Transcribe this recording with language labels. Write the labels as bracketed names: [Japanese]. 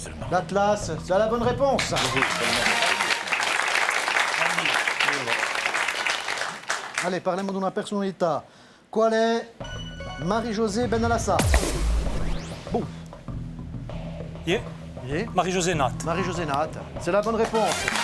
[French] L'Atlas, c'est la bonne réponse. Allez, [Italian] parliamo di una personalità. Qual è Marie-Josée Benalassa? Boh. Yeah. Yeah. [French] Marie-José Nat. Marie-Josée Nat, c'est la bonne réponse.